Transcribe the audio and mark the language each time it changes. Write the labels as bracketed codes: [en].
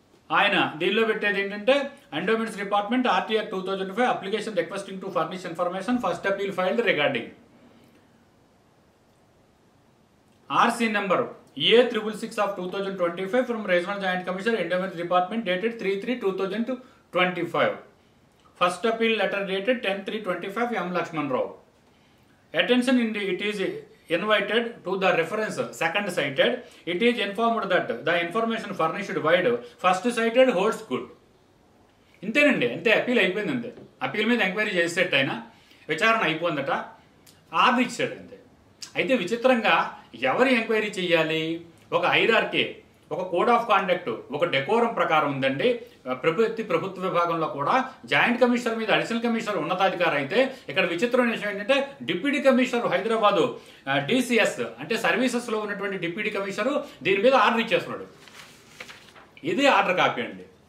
[te] ఆయన దీనిలో పెట్టేది ఏంటంటే [en] Endowments department RT Act 2005 application requesting to furnish information first appeal filed regarding RC number A666 of 2025 from Regional Joint Commissioner Endowments Department dated 3/3/2025. First appeal letter dated 10/3/25 M. Lakshman Rao. Attention it is invited to the reference second cited. It is informed that the information furnished wide first cited holds good. [te] ఇంతేనండి, అంతే. Appeal అయిపోయింది, అంతే. Appeal మీద enquiry చేసేట ఆయన విచారణ అయిపోయిందట, order ఇచ్చాడు, అంతే. అయితే విచిత్రంగా ఎవరు ఎంక్వైరీ చేయాలి? ఒక హైరార్కీ, ఒక కోడ్ ఆఫ్ కాండక్ట్, ఒక డెకోరం ప్రకారం ఉందండి. ప్రభుత్వ విభాగంలో కూడా జాయింట్ కమిషనర్ మీద అడిషనల్ కమిషనర్ ఉన్నతాధికారి అయితే ఇక్కడ విచిత్రమైన విషయం ఏంటంటే డిప్యూటీ కమిషనర్ హైదరాబాదు DCS అంటే సర్వీసెస్లో ఉన్నటువంటి డిప్యూటీ కమిషనర్ దీని మీద ఆర్డర్ ఇచ్చేస్తున్నాడు. ఇది ఆర్డర్ కాపీ అండి.